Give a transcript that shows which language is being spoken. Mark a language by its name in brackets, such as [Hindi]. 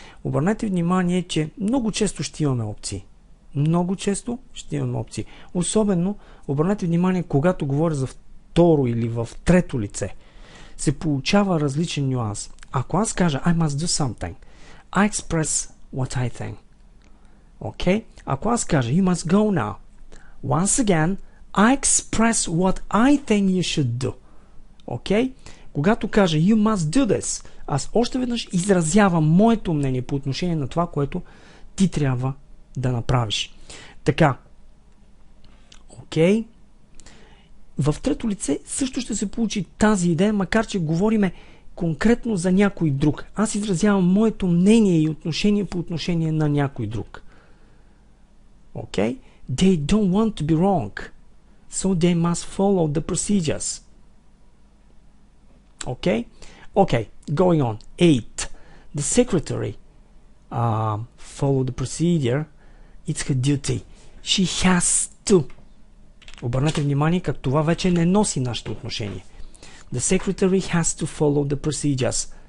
[Bulgarian] Обърнете внимание, че много често ще имаме опции. Много често ще имаме опции. Особено, обърнете внимание, когато говоря за второ или в трето лице, се получава различен нюанс. Ако аз кажа [English] I must do something, I express what I think. Okay? [Bulgarian] Ако аз кажа [English] you must go now, once again, I express what I think you should do. Okay? [Bulgarian] Когато кажа [English] you must do this, [Bulgarian] аз още веднъж изразявам моето мнение по отношение на това, което ти трябва да направиш. Така. Окей. В трето лице също ще се получи тази идея, макар че говориме конкретно за някой друг. Аз изразявам моето мнение и отношение по отношение на някой друг. [English] Okay? They don't want to be wrong. So they must follow the procedures. Okay? Okay, going on. 8. The secretary follow the procedure. It's her duty. She has to. [Bulgarian] Обърнете внимание как това вече не носи нашето отношение. [English] The secretary has to follow the procedures.